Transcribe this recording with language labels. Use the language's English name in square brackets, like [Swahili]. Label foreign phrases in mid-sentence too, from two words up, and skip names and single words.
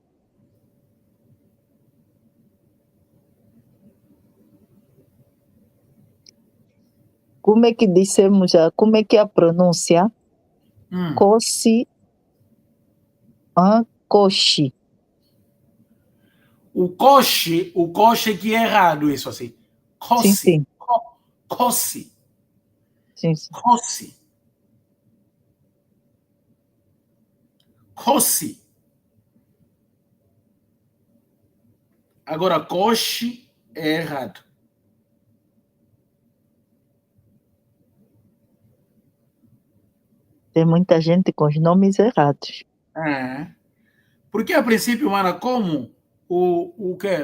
[Portuguese] Como é que dissemos já? Como é que é a pronúncia? Cosi, coxi. O coche que é errado, isso assim. Sim, Cosse. sim. Cosse. Sim, sim. Cosse. Cosse. Agora, coche é errado. Tem muita gente com os nomes errados. É. Porque, a princípio, mana, como o que?